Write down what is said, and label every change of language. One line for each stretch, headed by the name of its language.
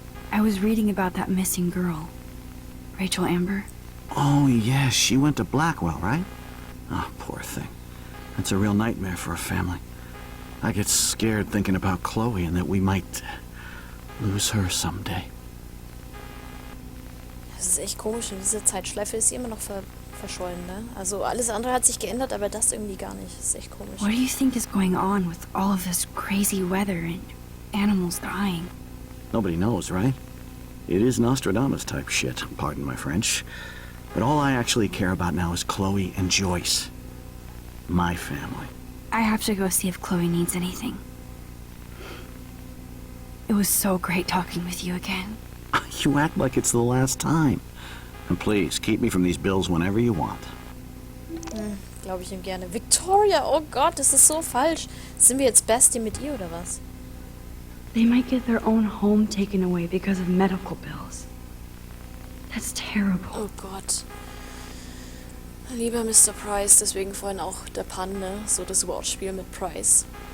English: I was reading about that missing girl. Rachel Amber. Oh, yes, she went to Blackwell, right? Oh, poor thing. That's a real nightmare for a family. I get scared thinking about Chloe and that we might lose her someday.
German: Das ist echt komisch. In dieser Zeitschleife ist sie immer noch verschollen, ne? Also alles andere hat sich geändert, aber das irgendwie gar nicht. Das ist echt komisch.
English: What do you think is going on with all of this crazy weather and animals dying? Nobody knows, right? It is Nostradamus type shit, pardon my French. But all I actually care about now is Chloe and Joyce. My family. I have to go see if Chloe needs anything. It was so great talking with you again. You act like it's the last time. And please, keep me from these bills whenever you want.
German: Glaube ich ihm gerne. Victoria, oh Gott, das ist so falsch. Sind wir jetzt Bestie mit ihr oder was?
English: They might get their own home taken away because of medical bills. That's terrible.
German: Oh Gott. Lieber Mr. Price, deswegen vorhin auch der Pun, ne? So das Wortspiel mit Price.